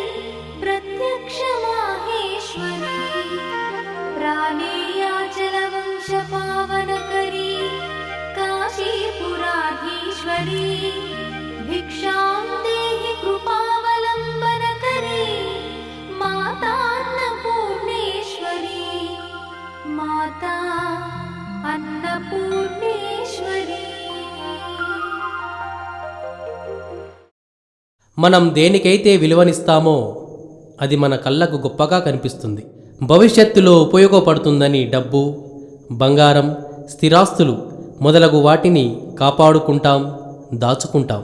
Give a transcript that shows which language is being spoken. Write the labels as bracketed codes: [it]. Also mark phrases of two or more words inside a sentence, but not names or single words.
[sa] प्रत्यक्षमाहेश्वरी प्राणेयाचलवंशपावनकरी काशीपुराधीश्वरी भिक्षां देहि कृपावलम्बनकरी मातान्नपूर्णेश्वरी माता अन्नपूर्णेश्वरी। [te] మనం దేనికైతే విలువనిస్తామో అది మన కళ్ళకు గొప్పగా కనిపిస్తుంది. భవిష్యత్తులో ఉపయోగపడుతుందని డబ్బు, బంగారం, స్థిరాస్తులు మొదలగు వాటిని కాపాడుకుంటాం, దాచుకుంటాం.